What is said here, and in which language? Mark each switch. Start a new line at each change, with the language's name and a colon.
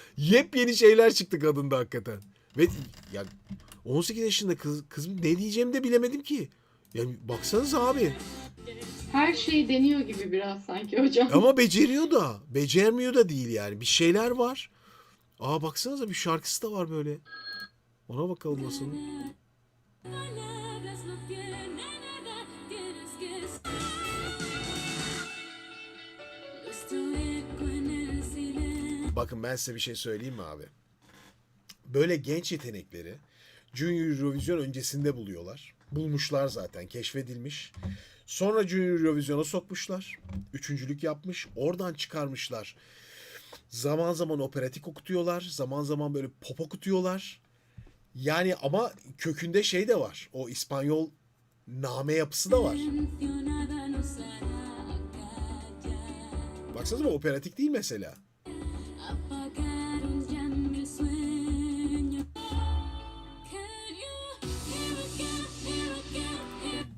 Turkish: Yepyeni şeyler çıktı kadında hakikaten. Ve ya 18 yaşında kızım ne diyeceğimi de bilemedim ki. Yani baksanıza abi. Her şey deniyor gibi biraz sanki hocam. Ama beceriyor da. Becermiyor da değil yani. Bir şeyler var. Aa baksanıza, bir şarkısı da var böyle. Ona bakalım nasıl.
Spanish: Palabras no tienen nada, tienes que estar. Nuestro eco en el silencio.
Turkish: Bakın ben size bir şey söyleyeyim mi abi? Böyle genç yetenekleri Junior Eurovision öncesinde buluyorlar. bulmuşlar zaten, keşfedilmiş. Sonra Junior Eurovision'a sokmuşlar. Üçüncülük yapmış. Oradan çıkarmışlar. Zaman zaman operatik okutuyorlar. Zaman zaman böyle pop okutuyorlar. Yani ama kökünde şey de var. O İspanyol name yapısı da var.
Spanish: Mencionada no será callar.
Turkish: Baksanıza operatik değil mesela.
Spanish: Apagaron ya mi sueño.
English: Can you hear again, hear again, hear